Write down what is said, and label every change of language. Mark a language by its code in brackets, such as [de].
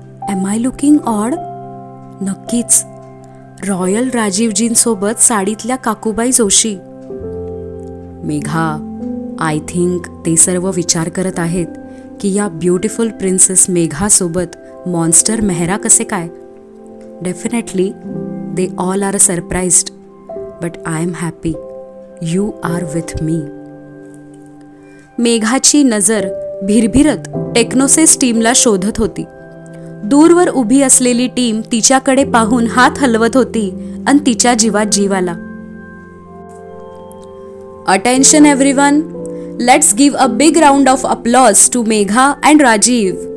[en] Am I looking odd? [mr] नक्कीच. Royal राजीवजींसोबत साडीतल्या काकूबाई Joshi. Megha, [en] I think [mr] ते सर्व विचार करत आहेत की या ब्युटिफुल प्रिन्सेस मेघासोबत मॉन्स्टर मेहरा कसे काय. [en] Definitely they all are surprised, but I am happy you are with me. [mr] मेघाची नजर भिरभिरत टेक्नोसिस टीमला शोधत होती. दूरवर उभी असलेली टीम तिच्याकडे पाहून हात हलवत होती आणि तिच्या जीवात जीव आला. [en] Attention everyone, let's give a big round of applause to Megha and Rajeev.